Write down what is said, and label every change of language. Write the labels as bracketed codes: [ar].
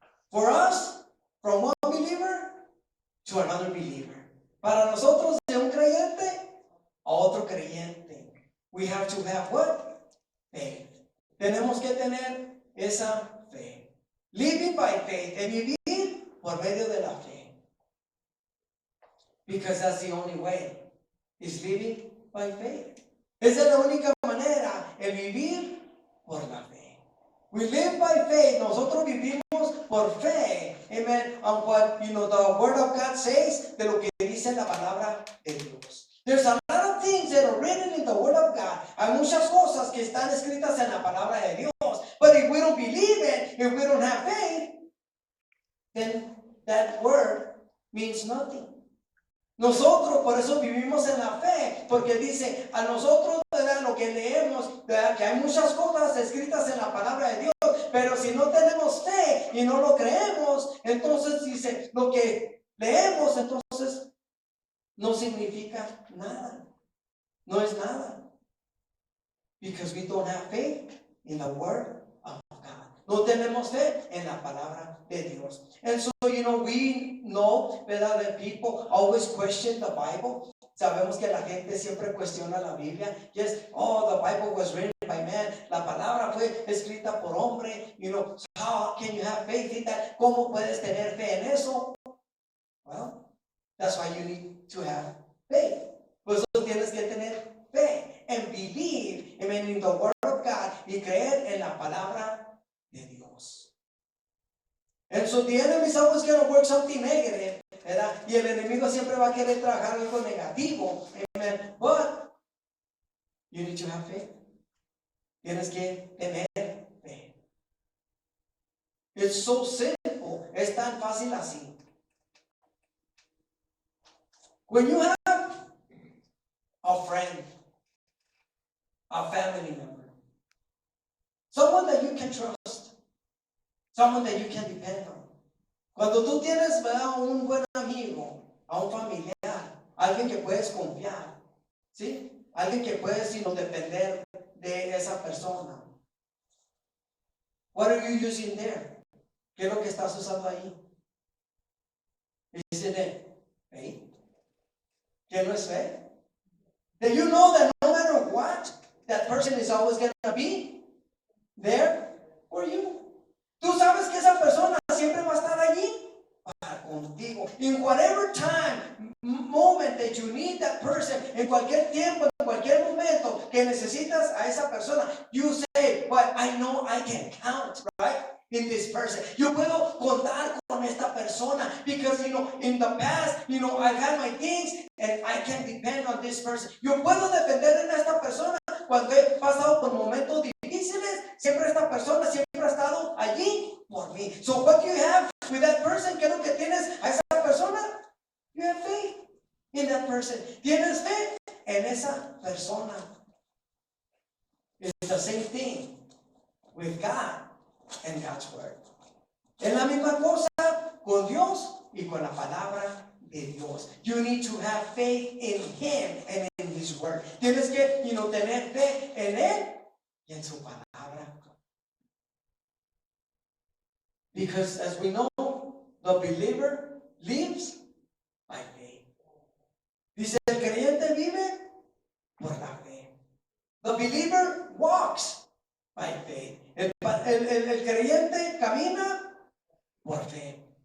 [en] For us, from one believer to another believer. [es] Para nosotros, de un creyente a otro creyente. [en] We have to have what? Faith. [es] Tenemos que tener esa fe. [en] Living by faith. [es] En vivir por medio de la fe. [en] Because that's the only way. Is living by faith. [es] Esa es la única manera. El vivir por la fe. [en] We live by faith. [es] Nosotros vivimos por fe. [en] Amen. On what, the word of God says. [es] De lo que dice la palabra de Dios. [en] There's a lot of things that are written in the word of God. [es] Hay muchas cosas que están escritas en la palabra de Dios. [en] But if we don't believe it, if we don't have faith, then that word means nothing. [es] Nosotros por eso vivimos en la fe, porque dice a nosotros, ¿verdad? Lo que leemos, ¿verdad? Que hay muchas cosas escritas en la palabra de Dios, pero si no tenemos fe y no lo creemos, entonces dice, lo que leemos, entonces no significa nada. No es nada. [en] Because we don't have faith in the word of God. [es] No tenemos fe en la palabra de Dios. [en] And so, we know, ¿verdad? That people always question the Bible. [es] Sabemos que la gente siempre cuestiona la Biblia. [en] Yes, the Bible was written by man. [es] La palabra fue escrita por hombre. [en] So how can you have faith in that? [es] ¿Cómo puedes tener fe en eso? [en] Well, that's why you need to have faith. [es] Pues tienes que tener fe [en] and believe in the word of God [es] y creer en la palabra de Dios. [en] And so the enemy is always going to work something negative, ¿verdad? [es] Y el enemigo siempre va a querer trabajar algo negativo. [en] Amen. But you need to have faith. [es] Tienes que tener fe. [en] It's so simple. [es] Es tan fácil así. [en] When you have a friend, a family member, someone that you can trust, someone that you can depend on. [es] Cuando tú tienes, ¿verdad? Un buen amigo, a un familiar, alguien que puedes confiar, ¿sí? Alguien que puedes depender de esa persona. [en] What are you using there? [es] ¿Qué es lo que estás usando ahí? [en] Isn't it faith? [es] ¿Qué no es fe? [en] That you know that no matter what, that person is always going to be there. for you. [es] Tú sabes que esa persona siempre va a estar allí para contigo. [en] In whatever time, moment that you need that person, [es] en cualquier tiempo, en cualquier momento que necesitas a esa persona, [en] you say, but I know I can count, right? In this person. [es] Yo puedo contar con esta persona [en] because, in the past, I've had my things and I can depend on this person. [es] Yo puedo depender en esta persona cuando he pasado por momentos difíciles. Siempre esta persona siempre ha estado allí por mí. [en] So what do you have with that person? [es] ¿Qué es lo que tienes a esa persona? [en] You have faith in that person. [es] Tienes fe en esa persona. [en] It's the same thing with God and God's word. [es] Es la misma cosa con Dios y con la palabra de Dios. [en] You need to have faith in Him and in His word. [es] Tienes que, tener fe en Él y en su palabra. [en] Because as we know, the believer lives by faith. [es] Dice, el creyente vive por la fe. [en] The believer walks by faith. [es] El creyente camina por fe.